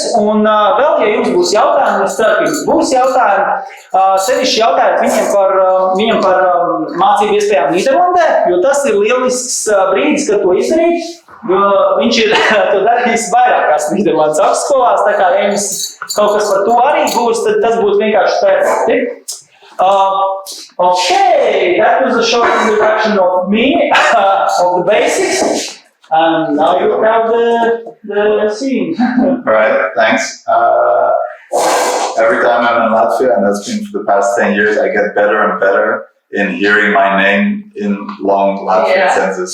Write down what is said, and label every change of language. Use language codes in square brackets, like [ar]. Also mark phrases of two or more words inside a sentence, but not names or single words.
[lv] Un vēl, ja jums būs jautājumi, es ceru, ka jums būs jautājumi, sevišķi jautājiet viņam par mācību iespējām Nīderlandē, jo tas ir lielisks brīdis, kad to izdarīt, jo viņš ir to darījis vairākās Nīderlandes augstskolās, tā kā, ja jums kaut kas par to arī būs, tad tas būtu vienkārši perfekti. [en] Okay, that was a short introduction of me, of the basics, and now you have the scene. Right, thanks. Every time I'm in Latvia, and that's been for the past 10 years, I get better and better in hearing my name in long Latvian sentences.